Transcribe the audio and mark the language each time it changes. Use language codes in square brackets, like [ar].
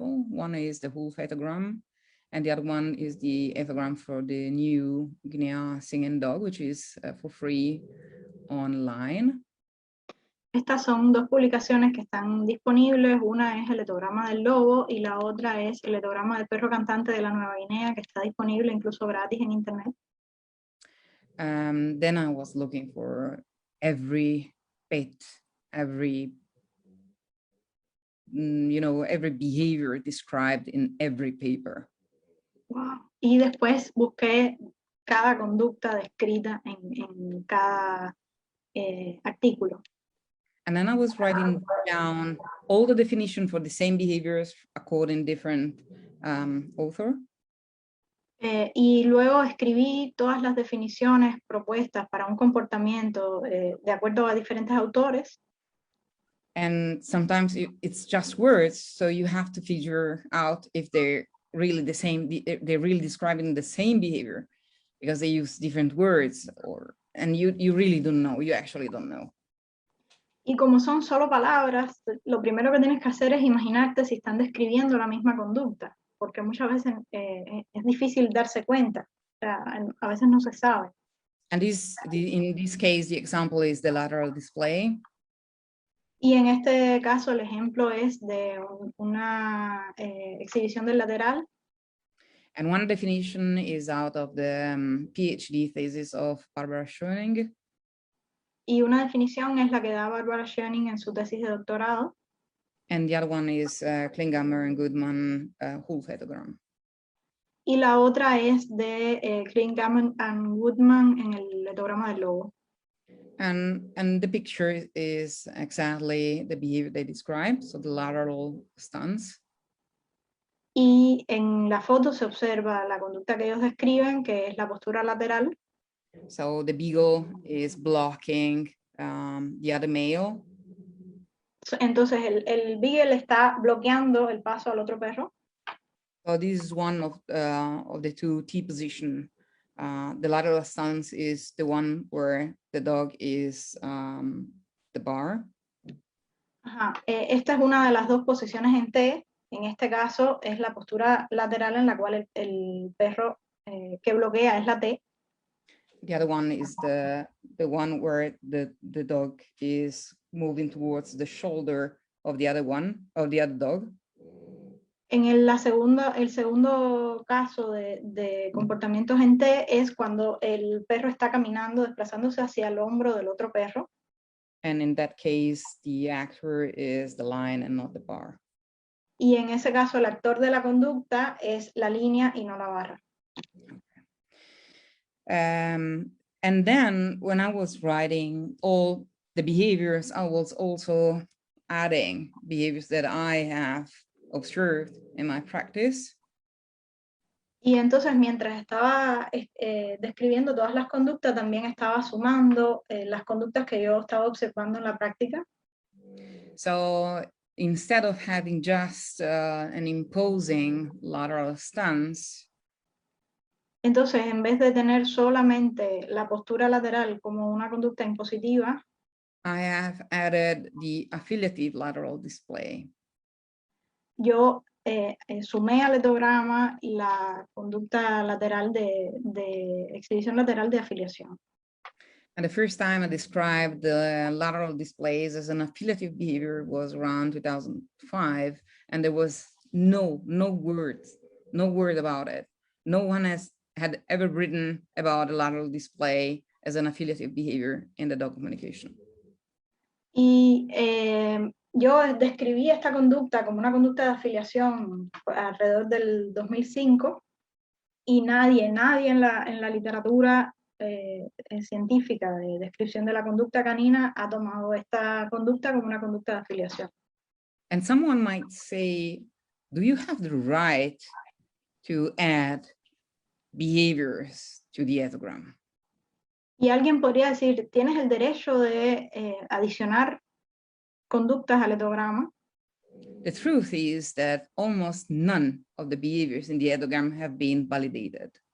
[en] One is the whole etogram, and the other one is the etogram for the new Guinea singing dog, which is for free online. [es] Estas son dos publicaciones que están disponibles. Una es el etograma del lobo y la otra es el etograma del perro cantante de la Nueva Guinea, que está disponible incluso gratis en internet. [en] Then I was looking for every bit, every behavior described in every paper. Wow. [es] Y después busqué cada conducta descrita en cada artículo. [en] And then I was writing down all the definition for the same behaviors according different author. [es] Y luego escribí todas las definiciones propuestas para un comportamiento de acuerdo a diferentes autores. [en] And sometimes it's just words, so you have to figure out if they're really the same, they're really describing the same behavior because they use different words, and you really don't know, you actually don't know. [es] Y como son solo palabras, lo primero que tienes que hacer es imaginarte si están describiendo la misma conducta, porque muchas veces es difícil darse cuenta, o sea, a veces no se sabe. [en] And in this case, the example is the lateral display. [es] Y en este caso el ejemplo es de una exhibición del lateral. [en] And one definition is out of the PhD thesis of Barbara Schoening. [es] Y una definición es la que da Barbara Schoening en su tesis de doctorado. [en] And the other one is Klingammer and Goodman whole etogram. [es] y la otra es de Klingaman and Woodman en el etograma del lobo. [en] And the picture is exactly the behavior they describe, so the lateral stance. [es] Y en la foto se observa la conducta que ellos describen, que es la postura lateral. [en] So the beagle is blocking the other male. [es] Entonces el beagle está bloqueando el paso al otro perro. [en] So this is one of the two T position. The lateral stance is the one where the dog is the bar. [es] Ajá. Esta es una de las dos posiciones en T. En este caso es la postura lateral en la cual el perro que bloquea es la T. [en] The other one is the one where the dog is moving towards the shoulder of the other one, of the other dog. [es] En el segundo caso de comportamientos en T es cuando el perro está caminando, desplazándose hacia el hombro del otro perro. [en] And in that case, the actor is the line and not the bar. [es] Y en ese caso, el actor de la conducta es la línea y no la barra. [en] And then when I was writing all the behaviors, I was also adding behaviors that I have observed in my practice. [es] Y entonces, mientras estaba describiendo todas las conductas, también estaba sumando las conductas que yo estaba observando en la práctica. [en] So instead of having just an imposing lateral stance, [es] entonces, en vez de tener solamente la postura lateral como una conducta impositiva, [en] I have added the affiliative lateral display. [es] Yo sumé al etograma la conducta lateral de exhibición lateral de afiliación. [en] And the first time I described the lateral displays as an affiliative behavior was around 2005, and there was no word about it. No one had ever written about a lateral display as an affiliative behavior in the dog communication. [es] Y yo describí esta conducta como una conducta de afiliación alrededor del 2005 y nadie en la literatura científica de descripción de la conducta canina ha tomado esta conducta como una conducta de afiliación. [en] And someone might say, do you have the right to add behaviors to the etogram? [es] Y alguien podría decir, ¿tienes el derecho de adicionar conductas al etograma? [en] The truth is that almost none of the behaviors in the etogram have been validated.